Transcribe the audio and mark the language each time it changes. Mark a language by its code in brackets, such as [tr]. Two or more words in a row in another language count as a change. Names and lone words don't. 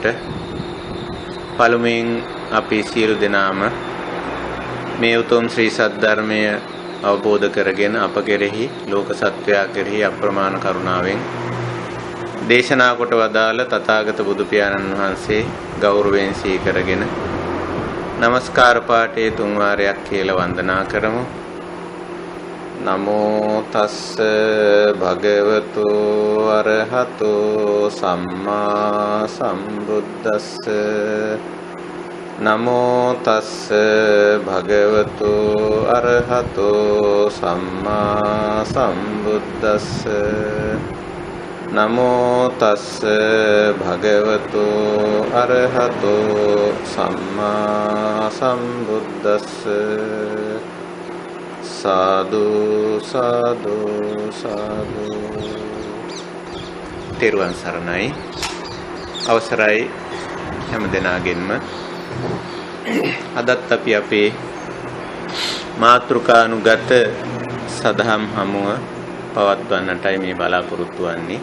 [si] පළමුවෙන් අපි සියලු දෙනාම මේ උතුම් ශ්‍රී සද්ධර්මය අවබෝධ කරගෙන අප කෙරෙහි ලෝක සත්වයා කෙරෙහි අප්‍රමාණ කරුණාවෙන් දේශනා කොට වදාළ තථාගත බුදු පියාණන් වහන්සේ ගෞරවයෙන් සිහි කරගෙන নমස්කාර පාඨයේ තුන් වාරයක් කියලා වන්දනා කරමු. [pi] නමෝ තස්ස භගවතු අරහතෝ සම්මා සම්බුද්දස්ස. නමෝ තස්ස භගවතු අරහතෝ සම්මා සම්බුද්දස්ස. නමෝ තස්ස භගවතු අරහතෝ සම්මා සම්බුද්දස්ස. සාදු සාදු සාදු. [si] තෙරුවන් සරණයි. අවසරයි හැම දෙනාගෙන්ම. අදත් අපි අපේ මාතෘකානුගත සදහම් හමුව පවත්වන්නටයි මේ බලාපොරොත්තු වෙන්නේ.